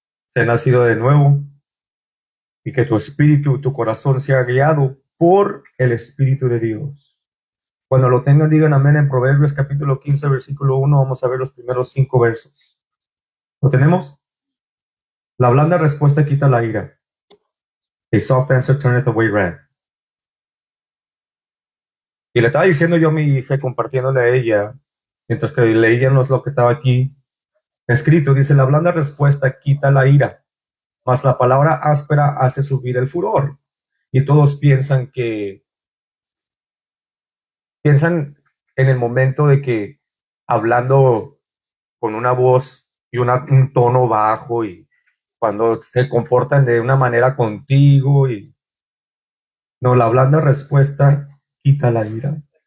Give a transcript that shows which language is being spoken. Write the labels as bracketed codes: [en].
[es] Se ha nacido de nuevo y que tu espíritu, tu corazón sea guiado por el Espíritu de Dios. Cuando lo tengan, digan amén. En Proverbios capítulo 15, versículo 1, vamos a ver los primeros 5 versos. ¿Lo tenemos? La blanda respuesta quita la ira. [en] A soft answer turneth away wrath. [es] Y le estaba diciendo yo a mi hija, compartiéndole a ella, mientras que leíamos lo que estaba aquí escrito, dice, la blanda respuesta quita la ira, mas la palabra áspera hace subir el furor. Y todos piensan en el momento de que hablando con una voz y un tono bajo, y cuando se comportan de una manera contigo, y no, la blanda respuesta quita la ira.